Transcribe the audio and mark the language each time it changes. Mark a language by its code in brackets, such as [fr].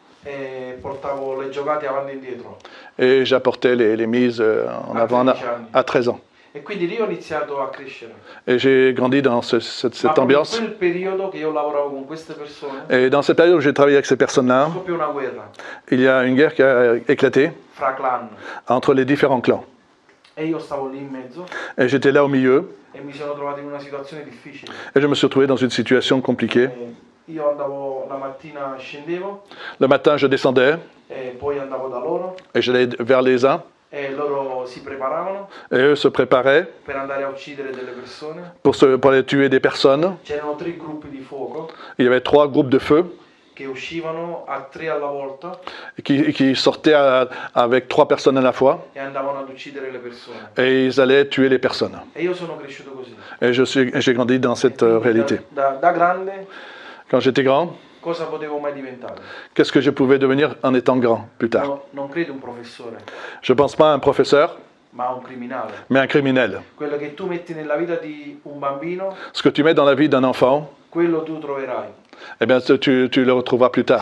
[it] e portavo le giocate avanti e indietro. [fr] et j'apportais les mises en avant à 13 ans. [it] E quindi lì ho iniziato a crescere. [fr] Et j'ai grandi dans [it] Ma [fr] cette [it] proprio [fr] ambiance. [it] in quel periodo che io lavoravo con queste persone, [fr] Et dans cette période où j'ai travaillé avec ces personnes-là, [it] scoppia una guerra [fr] il y a une guerre qui a éclaté [it] fra clan [fr] entre les différents clans. [it] e io stavo lì in mezzo [fr] Et j'étais là au milieu [it] e mi sono trovato in una situazione difficile. [fr] et je me suis retrouvé dans une situation compliquée. [it] Io andavo la mattina, scendevo [fr] Le matin, je descendais [it] e poi andavo da loro [fr] et j'allais vers les uns [it] e loro si preparavano [fr] et eux se préparaient [it] per andare a uccidere delle persone. [fr] pour aller tuer des personnes. [it] C'erano 3 gruppi di fuoco [fr] Il y avait 3 groupes de feu [it] che uscivano a 3 alla volta [fr] qui sortaient avec 3 personnes à la fois [it] e andavano ad uccidere le persone. [fr] et ils allaient tuer les personnes. [it] E io sono cresciuto così. [fr] Et j'ai grandi dans cette réalité. [it] Da grande [fr] Quand j'étais grand, [it] cosa potevo mai diventare? [fr] qu'est-ce que je pouvais devenir en étant grand plus tard? [it] No, non credo un professore, [fr] Je ne pense pas à un professeur, [it] ma un criminale. [fr] mais un criminel. [it] Quello che tu metti nella vita di un bambino, [fr] Ce que tu mets dans la vie d'un enfant, [it] quello tu troverai. [fr] eh bien, tu le retrouveras plus tard.